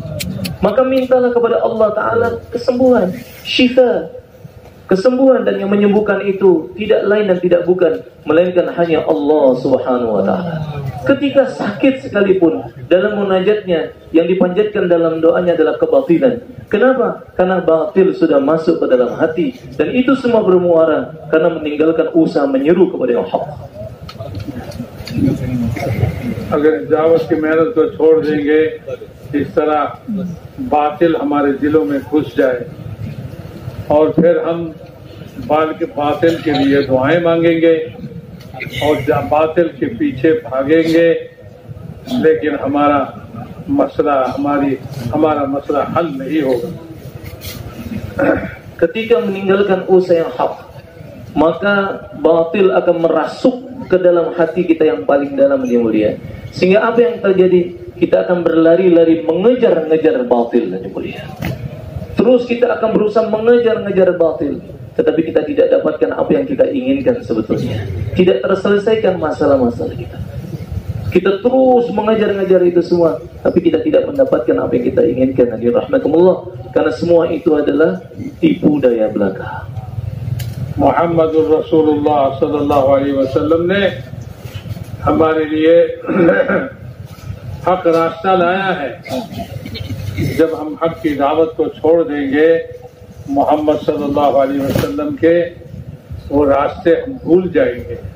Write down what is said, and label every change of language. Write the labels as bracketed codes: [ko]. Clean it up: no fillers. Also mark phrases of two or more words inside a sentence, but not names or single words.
[id] Maka mintalah kepada [ar] الله تعالى [id] kesembuhan, syifa, kesembuhan, dan yang menyembuhkan itu tidak lain dan tidak bukan melainkan hanya Allah [ar] سبحانه وتعالى. [id] Ketika sakit sekalipun, dalam munajatnya yang dipanjatkan dalam doanya adalah kebatilan. Kenapa? Karena batil sudah masuk ke dalam hati, dan itu semua bermuara karena meninggalkan usaha menyeru kepada yang hak. [hi] अगर दावत की मेहनत को छोड़ देंगे, इस तरह बातिल हमारे दिलों में घुस जाए और फिर हम बातिल के लिए दुआएं मांगेंगे और बातिल के पीछे भागेंगे, लेकिन हमारा मसला हल नहीं होगा। [id] ketika meninggalkan usaha yang hak, maka batil akan merasuk ke dalam hati kita yang paling dalam, yang mulia. Sehingga apa yang terjadi? Kita akan berlari-lari mengejar-ngejar batil, yang mulia. Terus kita akan berusaha mengejar-ngejar batil, tetapi kita tidak dapatkan apa yang kita inginkan sebetulnya. Tidak terselesaikan masalah-masalah kita. Kita terus mengejar-ngejar itu semua, tapi kita tidak mendapatkan apa yang kita inginkan. Hadirin rahmatullah, karena semua itu adalah tipu daya belaka. [ar] محمد رسول الله صلى الله عليه وسلم [hi] ने हमारे लिए हक रास्ता लाया है। जब हम हक की दावत को छोड़ देंगे, मोहम्मद [ar] صلى الله عليه وسلم [hi] के वो रास्ते हम भूल जाएंगे।